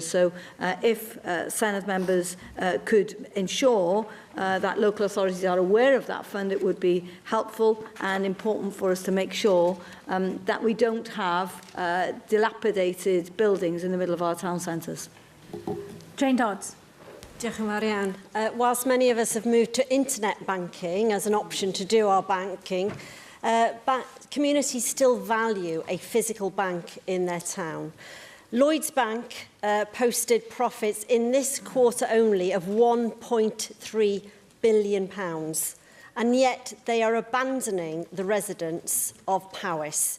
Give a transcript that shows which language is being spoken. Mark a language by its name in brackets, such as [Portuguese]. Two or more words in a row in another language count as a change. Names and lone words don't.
[English] So if Senedd members could ensure that local authorities are aware of that fund, it would be helpful and important for us to make sure that we don't have dilapidated buildings in the middle of our town centres. Jane Dodds. [Welsh] Diolch yn fawr iawn. [English] Whilst many of us have moved to internet banking as an option to do our banking, communities still value a physical bank in their town. Lloyds Bank posted profits in this quarter only of £1.3 billion, and yet they are abandoning the residents of Powys.